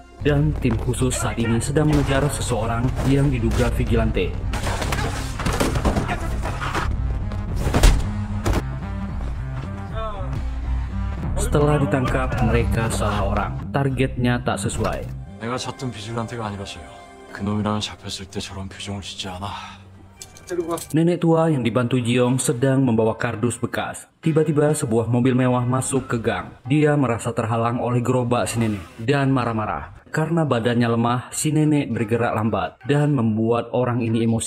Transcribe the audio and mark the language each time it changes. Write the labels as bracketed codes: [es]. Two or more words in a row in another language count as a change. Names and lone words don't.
[id] Dan tim khusus saat ini sedang mengejar seseorang yang diduga Vigilante. Setelah ditangkap, mereka salah orang. Targetnya tak sesuai. [ko] 내가 찾던 비질란테가 아니라서요. 그놈이랑 잡혔을 때 저런 표정을 짓지 않아. [id] Nenek tua yang dibantu Ji-yong sedang membawa kardus bekas. Tiba-tiba sebuah mobil mewah masuk ke gang. Dia merasa terhalang oleh gerobak si nenek dan marah-marah. Karena badannya lemah, si nenek bergerak lambat dan membuat orang ini emosi.